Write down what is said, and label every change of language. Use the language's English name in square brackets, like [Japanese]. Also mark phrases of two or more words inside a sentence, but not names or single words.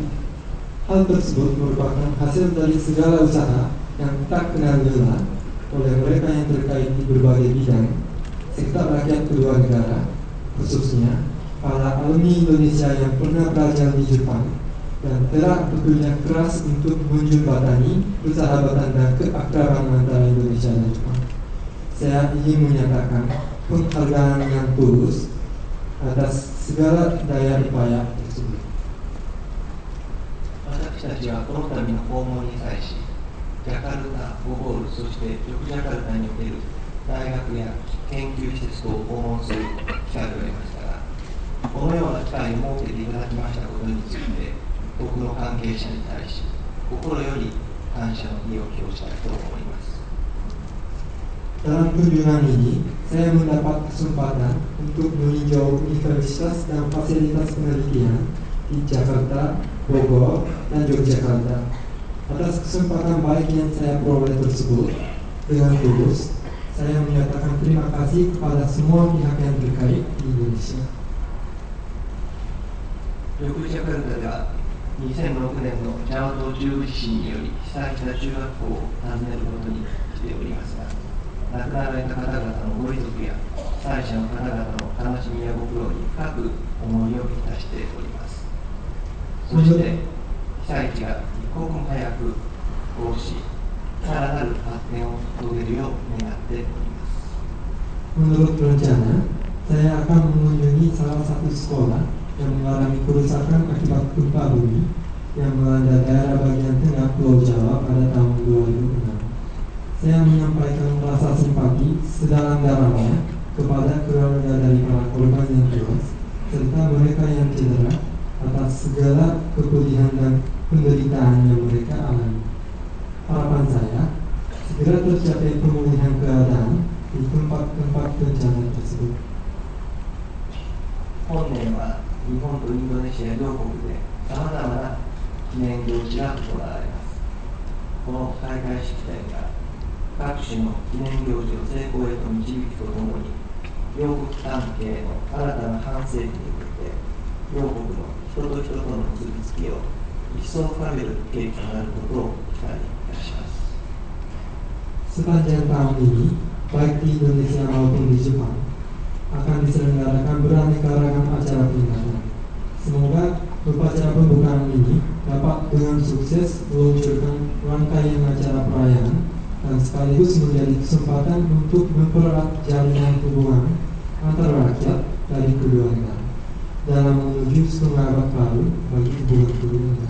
[Indonesian] Hal tersebut merupakan hasil dari segala usaha yang tak kenal lelah oleh mereka yang terkait di berbagai bidang serta rakyat kedua negara, khususnya para alumni Indonesia yang pernah belajar di Jepang dan telah bekerja keras untuk menjembatani persahabatan dan keakraban antara Indonesia dan Jepang. Saya ingin menyatakan penghargaan yang tulus atas segala daya upaya tersebut. [Japanese] 私たちはこの度の訪問に際し、ジャカルタ、ボホール、そしてジャカルタにおける大学や研究施設等を訪問する機会を得ましたが、このような機会を設けていただきましたことについて、僕の関係者に対し、心より感謝の意を表したいと思います。 [Indonesian] Dalam kunjungan ini, saya mendapat kesempatan untuk meninjau universitas dan fasilitas penelitian di Jakarta, Bogor, dan Yogyakarta. Atas kesempatan baik yang saya peroleh tersebut, dengan tulus, saya menyatakan terima kasih kepada semua pihak yang terkait di Indonesia. [Japanese] ヨグジャカルタでは2006年のジャワ島中部地震により被災した中学校を訪ねることにしておりますが、亡くなられた方々のご遺族や被災者の方々の悲しみやご苦労に深く思いをいたしております。そして被災地が一刻も早く復興し、さらなる発展を遂げるよう願っております。 [Indonesian] Menurut rencana, saya akan mengunjungi salah satu sekolah yang mengalami kerusakan akibat gempa bumi yang melanda daerah bagian tengah Pulau Jawa pada tahun 2006. Saya menyampaikan rasa simpati sedalam-dalamnya kepada keluarga dari para korban yang tewas serta mereka yang cedera atas segala kepedihan dan penderitaan yang mereka alami. Harapan saya segera tercapai pemulihan keadaan di tempat-tempat bencana tersebut. [Japanese] 本年は日本とインドネシア両国でさまざまな記念行事が行われます。この開会式典が各種の記念行事を成功へと導くとともに、両国関係の新たな半世紀に向けて両国の人と人との結びつきを一層深める契機となることを期待いたします。 [Indonesian] Sepanjang tahun ini, baik di Indonesia maupun di Jepang, akan diselenggarakan beraneka ragam acara peringatan. Semoga upacara pembukaan ini dapat dengan sukses meluncurkan rangkaian acara perayaan dan sekaligus menjadi kesempatan untuk mempererat jaringan hubungan antara rakyat dari kedua negara dalam menuju setengah abad baru bagi hubungan kedua negara.